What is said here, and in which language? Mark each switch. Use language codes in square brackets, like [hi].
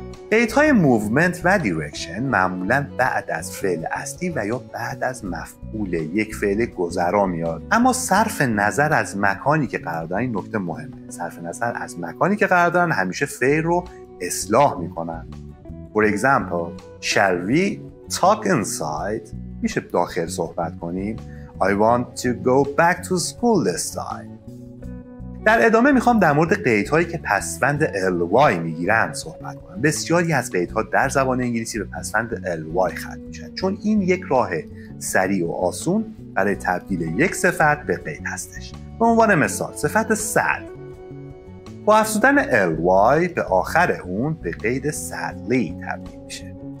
[fa] قیدهای موومنت و دیرکشن معمولاً بعد از فعل اصلی و یا بعد از مفعول یک فعل گذرا میاد، اما صرف نظر از مکانی که قرار دارن، این نکته مهمه، صرف نظر از مکانی که قرار دارن همیشه فعل رو اصلاح میکنن. [en] For example, shall we talk inside؟ [fa] میشه داخل صحبت کنیم. [en] I want to go back to school this time. [fa] در ادامه میخوام در مورد قیدهایی که پسوند ly میگیرن صحبت کنم. بسیاری از قیدها در زبان انگلیسی به پسوند ly ختم میشن، چون این یک راه سریع و آسون برای تبدیل یک صفت به قید هستش. به عنوان مثال صفت sad با افزودن ly به آخر اون به قید sadly تبدیل میشه.